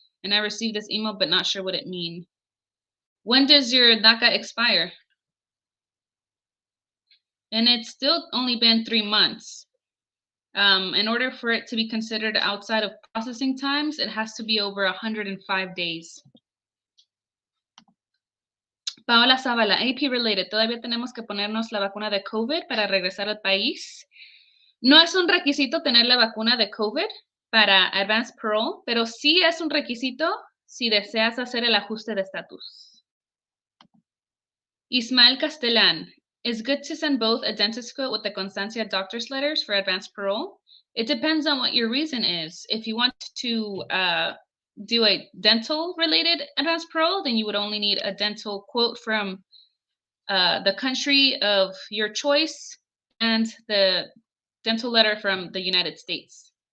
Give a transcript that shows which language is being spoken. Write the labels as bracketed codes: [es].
[en] And I received this email, but not sure what it means. When does your DACA expire? And it's still only been 3 months. In order for it to be considered outside of processing times, it has to be over 105 days. [es] Paola Zavala, AP related, todavía tenemos que ponernos la vacuna de COVID para regresar al país. No es un requisito tener la vacuna de COVID para Advanced Parole, pero sí es un requisito si deseas hacer el ajuste de estatus. [en] Ismael Castellán, it's good to send both a dentist quote with the constancia doctor's letters for Advanced Parole. It depends on what your reason is. If you want to do a dental related Advanced Parole, then you would only need a dental quote from the country of your choice and the dental letter from the United States.